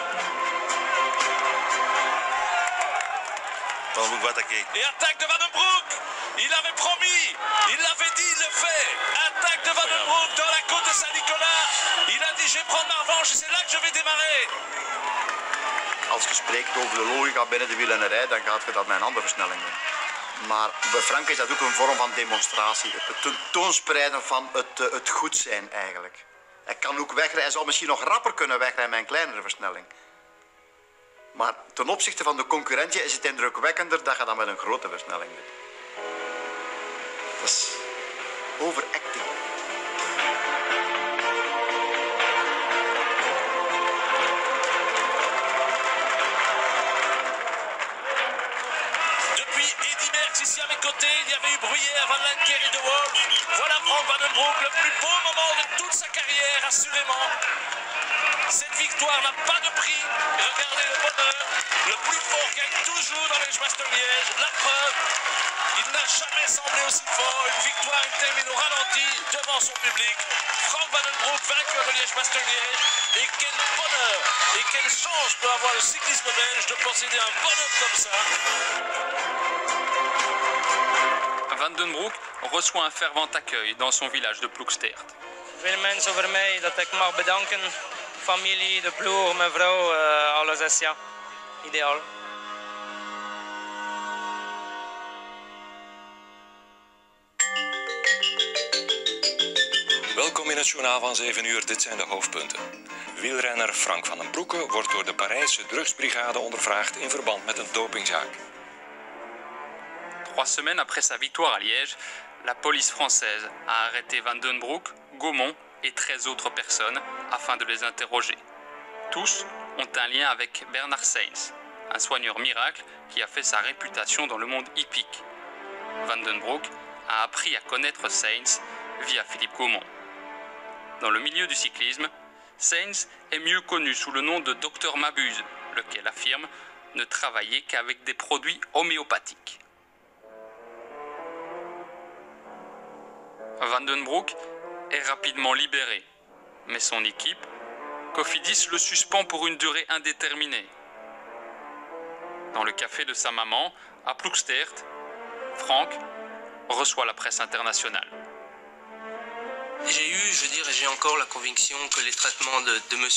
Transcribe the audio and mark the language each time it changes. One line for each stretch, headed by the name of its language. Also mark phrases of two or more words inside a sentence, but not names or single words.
French: Van den Broek va attaquer. Et attaque de Van den Broek. Il avait promis, il l'avait dit, il le fait. Attaque de Van den Broek dans la côte de Saint-Nicolas. Il a dit, je vais prendre ma revanche et c'est là que je vais démarrer.
Dutch: Als je spreekt over de logica binnen de wielrennerij, dan gaat je dat met een andere versnelling doen. Maar bij Frank is dat ook een vorm van demonstratie. Het tentoonspreiden van het goed zijn eigenlijk. Hij kan ook wegrijden, hij zou misschien nog rapper kunnen wegrijden met een kleinere versnelling. Maar ten opzichte van de concurrentie is het indrukwekkender dat je dat met een grote versnelling doet. Dat is overacting.
French: Ici à mes côtés, il y avait eu Bruyère, Van Lanker et De Wolf. Voilà Frank Van den Broek, le plus beau moment de toute sa carrière, assurément. Cette victoire n'a pas de prix. Et regardez le bonheur. Le plus fort gagne toujours dans Liège-Bastogne-Liège. La preuve, il n'a jamais semblé aussi fort. Une victoire, une termine au ralenti devant son public. Frank Van den Broek, vainqueur de Liège-Bastogne-Liège. Et quel bonheur et quelle chance peut avoir le cyclisme belge de posséder un bonhomme comme ça. Van den Broek reçoit un fervent accueil dans son village de Ploegsteert.
Dutch: Veel mensen over mij dat ik mag bedanken. Familie, de ploeg, mijn vrouw, alles is ja, ideaal. Welkom in het journaal van 7 uur, dit zijn de hoofdpunten. Wielrenner Frank van den Broeke wordt door de Parijse drugsbrigade ondervraagd in verband met een dopingzaak.
French: 3 semaines après sa victoire à Liège, la police française a arrêté Van den Broek, Gaumont et 13 autres personnes afin de les interroger. Tous ont un lien avec Bernard Sainz, un soigneur miracle qui a fait sa réputation dans le monde hippique. Van den Broek a appris à connaître Sainz via Philippe Gaumont. Dans le milieu du cyclisme, Sainz est mieux connu sous le nom de Dr Mabuse, lequel affirme ne travailler qu'avec des produits homéopathiques. Van den Broek est rapidement libéré, mais son équipe, Cofidis, le suspend pour une durée indéterminée. Dans le café de sa maman, à Ploegsteert, Frank reçoit la presse internationale. J'ai encore la conviction que les traitements de M.